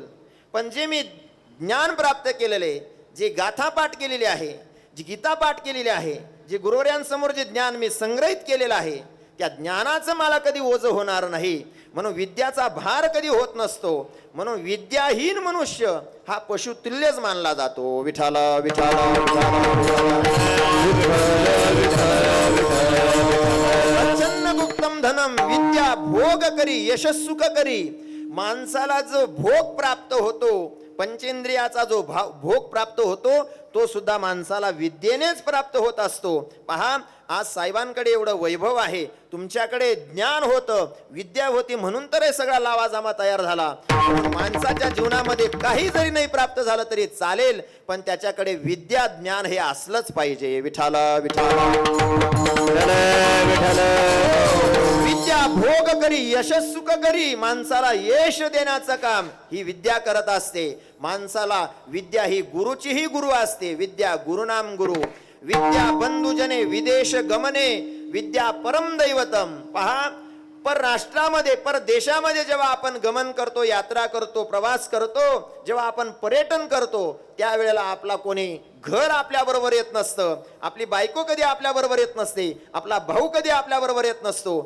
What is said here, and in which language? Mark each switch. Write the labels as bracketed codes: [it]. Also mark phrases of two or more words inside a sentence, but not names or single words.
[mr] पण जे मी ज्ञान प्राप्त केलेले, जे गाथा पाठ केलेली आहे, जी गीता पाठ केलेली आहे, जे गुरुवर्यांसमोर जे ज्ञान मी संग्रहित केलेलं आहे, त्या ज्ञानाचं मला कधी ओझ होणार नाही. म्हणून विद्याचा भार कधी होत नसतो. म्हणून विद्याहीन मनुष्य हा पशुतुल्यच मानला जातो. विठ्ठल विठ्ठल. [sa] गुप्तम धनम विद्या भोग करी यशस्सुख करी. [mr] माणसाला जो भोग प्राप्त होतो, पंचेंद्रियाचा जो भोग प्राप्त होतो, तो सुद्धा माणसाला विद्येनेच प्राप्त होत असतो. पहा, आज साहेबांकडे एवढं वैभव आहे, तुमच्याकडे ज्ञान होतं, विद्या होती, म्हणून तर हे सगळा लावाजामा तयार झाला. माणसाच्या जीवनामध्ये काही जरी नाही प्राप्त झालं तरी चालेल, पण त्याच्याकडे विद्या ज्ञान हे असलंच पाहिजे. विठ्ठल विठ्ठल. [sa] विद्या भोग करी यशस्सुख करी. [mr] माणसाला यश देण्याचं काम ही विद्या करत असते. माणसाला विद्या ही गुरुचीही गुरु असते. [sa] विद्या गुरुनाम गुरु. विद्या बंधुजने विदेश गमने विद्या परम दैवतम. [mr] पहा, परराष्ट्रामध्ये परदेशामध्ये जेव्हा आपण गमन करतो, यात्रा करतो, प्रवास करतो, जेव्हा आपण पर्यटन करतो, त्यावेळेला आपला कोणी घर आपल्या बरोबर येत नसतं. आपली बायको कधी आपल्या बरोबर येत नसते. आपला भाऊ कधी आपल्या बरोबर येत नसतो.